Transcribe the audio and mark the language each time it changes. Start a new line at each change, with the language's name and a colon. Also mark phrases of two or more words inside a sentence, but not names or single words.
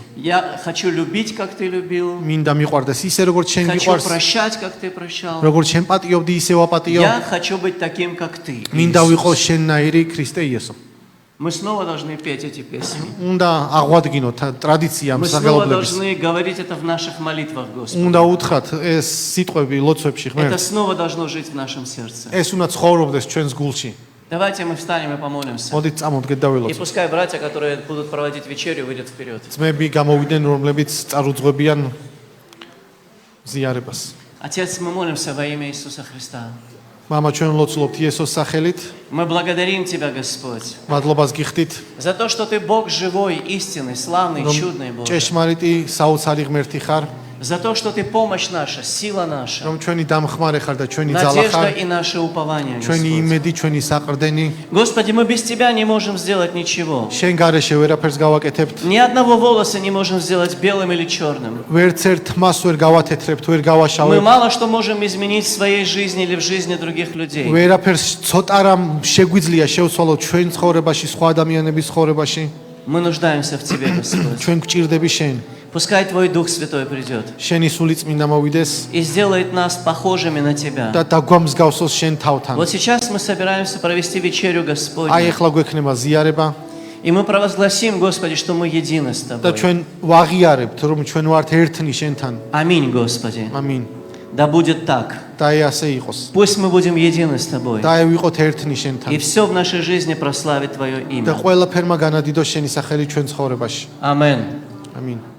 Russian: Я хочу любить, как ты любил.
Georgian: მინდა მიყვარდეს ისე როგორც შენ
Russian: Хочу
Georgian: მიყვარს,
Russian: прощать, как ты прощал.
Georgian: როგორც შენ პატიობდი ისე ვაპატიო.
Russian: Я хочу быть таким, как ты,
Georgian: მინდა ვიყო
Russian: Иисус».
Georgian: შენნაირი ქრისტე იესო.
Russian: Мы снова должны петь эти песни.
Georgian: უნდა აღვადგინოთ ტრადიცია ამ
Russian: Мы снова
Georgian: საგალობლების.
Russian: должны говорить это в наших молитвах, Господи.
Georgian: უნდა უთხრათ ეს სიტყვები ლოცვებში
Russian: Это
Georgian: ღმერთს.
Russian: снова должно жить в нашем сердце.
Georgian: ეს უნდა ცხოვრობდეს ჩვენს გულში.
Russian: Давайте мы встанем и помолимся.
Georgian: მოდით წამოდგეთ და
Russian: И
Georgian: ველოცოთ.
Russian: пускай братья, которые будут проводить вечерю, выйдут вперед.
Georgian: ძმები გამოვიდნენ, რომლებიც წარუძღვებიან ზიარებას.
Russian: Отец, мы молимся во имя Иисуса Христа.
Georgian: მამა ჩვენ ლოცულობთ იესოს სახელით.
Russian: Мы благодарим Тебя, Господь,
Georgian: მადლობას გიხდით,
Russian: за то, что Ты Бог живой, истинный, славный, чудный Бог.
Georgian: ჭეშმარიტი საოცარი ღმერთი ხარ,
Russian: За то, что Ты помощь наша, сила наша,
Georgian: რომ ჩვენი დამხმარე ხარ და ჩვენი ძალა
Russian: надежда
Georgian: ხარ,
Russian: и наше упование,
Georgian: ჩვენი
Russian: Господь.
Georgian: იმედი, ჩვენი საყრდენი.
Russian: Господи, мы без Тебя не можем сделать ничего.
Georgian: შენ გარეშე ვერაფერს გავაკეთებთ.
Russian: Ни одного волоса не можем сделать белым или черным.
Georgian: ვერც ერთ მას ვერ გავათეთრებთ, ვერ
Russian: Мы
Georgian: გავაშავებთ.
Russian: мало что можем изменить в своей жизни или в жизни других людей.
Georgian: ვერაფერს ცოტა რამ შეგვიძლია შევცვალოთ ჩვენ ცხოვრებაში, სხვა ადამიანების ცხოვრებაში.
Russian: Мы нуждаемся в Тебе, Господь.
Georgian: ჩვენ გვჭირდები შენ.
Russian: Пускай Твой Дух Святой придет
Georgian: შენი სული წმინდა მოვიდეს
Russian: и сделает нас похожими на Тебя.
Georgian: და დაგვამსგავსოს შენ თავთან.
Russian: Вот сейчас мы собираемся провести вечерю, Господь.
Georgian: აი ეხლა გვექნება ზიარება
Russian: И мы провозгласим, Господи, что мы едины с
Georgian: და
Russian: Тобой.
Georgian: ჩვენ ვაღიარებთ, რომ ჩვენ ვართ ერთნი შენთან.
Russian: Аминь, Господи.
Georgian: ამინ.
Russian: Да будет так.
Georgian: და აი ასე იყოს.
Russian: Пусть мы будем едины с Тобой.
Georgian: და აი ვიყოთ ერთნი
Russian: И
Georgian: შენთან.
Russian: все в нашей жизни прославит Твое
Georgian: და
Russian: имя.
Georgian: ყველაფერმა განადიდოს შენი სახელი ჩვენ ცხოვრებაში.
Russian: Аминь.
Georgian: ამინ.